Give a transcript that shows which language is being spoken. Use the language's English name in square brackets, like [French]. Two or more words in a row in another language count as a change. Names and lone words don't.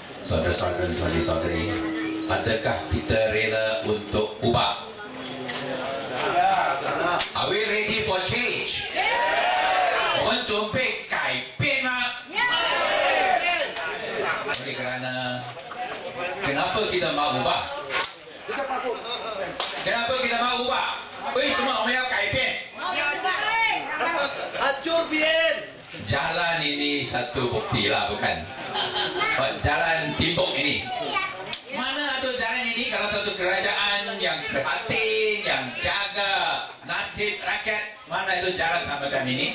[Malay] saudara-saudara dan saudari-saudari, adakah kita rela untuk ubah? [English] Are we ready for change? [Chinese] 我们准备改变吗？ [Malay] Oleh kerana kenapa kita mau ubah? Kenapa kita mau ubah? [Chinese] 为什么我们要改变？ [Malay] Hancur bien. Jalan ini satu bukti lah, bukan? Jalan timbuk ini. Mana ada jalan ini kalau satu kerajaan yang prihatin, yang jaga nasib rakyat, mana itu jalan sama macam ini?